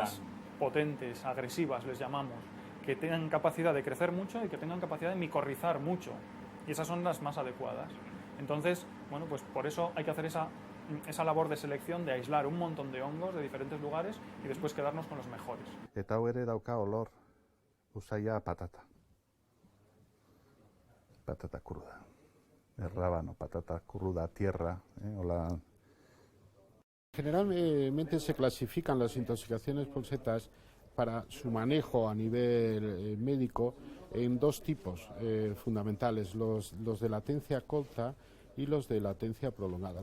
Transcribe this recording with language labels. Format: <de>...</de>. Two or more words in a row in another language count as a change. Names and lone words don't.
<es>cepas potentes, agresivas, les llamamos, que tengan capacidad de crecer mucho y que tengan capacidad de micorrizar mucho. Y esas son las más adecuadas. Entonces, bueno, pues por eso hay que hacer esa labor de selección, de aislar un montón de hongos de diferentes lugares y después quedarnos con los mejores.</es> <eu>Eta hau ere dauka olor usaia patata.</eu> <es>Patata cruda. El rábano, patata cruda, tierra, hola. Generalmente se clasifican las intoxicaciones por setas para su manejo a nivel médico en 2 tipos fundamentales, los de latencia corta y los de latencia prolongada.</es>